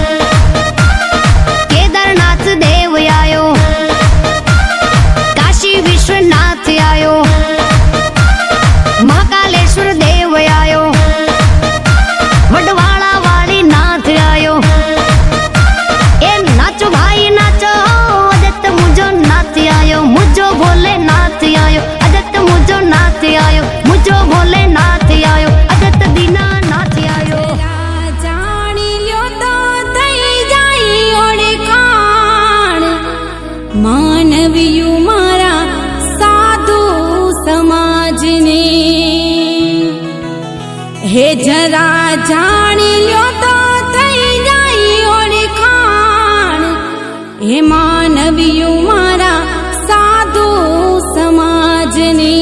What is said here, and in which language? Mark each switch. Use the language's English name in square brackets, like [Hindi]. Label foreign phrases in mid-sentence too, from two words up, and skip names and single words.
[Rajasthani] केदारनाथ देव आयो, काशी विश्वनाथ आयो। महाकालेश्वर देव आयो, वडवाड़ा वाली नाथ आयो। ए नाचो भाई नाचो, अजत मुझो नाथ आयो। मुझो भोले नाथ आयो, अजत मुझो नाथ आयो। मुझो भोले नाथ आयो, अजत दीना नाथ आयो। [Gujarati] જાણી લ્યો તો થઈ જાય ઓળખાણ, માનવીયું મારા સાધુ સમાજને। હે જરા જાણી લ્યો તો થઈ જાય ઓળખાણ, હે માનવીયું મારા સાધુ સમાજને।